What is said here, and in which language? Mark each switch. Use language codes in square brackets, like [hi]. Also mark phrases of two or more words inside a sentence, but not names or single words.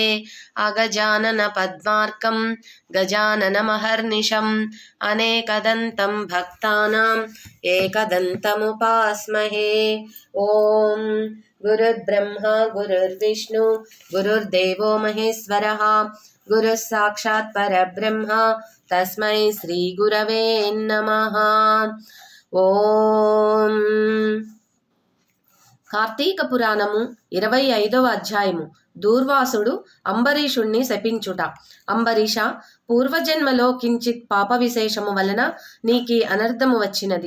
[sa] अगजाननपद्मार्कं गजाननमहर्निशम् अनेकदन्तं भक्तानां एकदन्तमुपास्महे। ॐ गुरुर्ब्रह्मा गुरुर्विष्णु गुरुर्देवो महेश्वरः गुरुः साक्षात् परब्रह्म तस्मै श्री गुरवे नमः। [te] ఓం కార్తీక పురాణము 25వ అధ్యాయము. దూర్వాసుడు అంబరీషుణ్ణి శపించుట. అంబరీష, పూర్వజన్మలో కించిత్ పాప విశేషము వలన నీకీ అనర్థము వచ్చినది.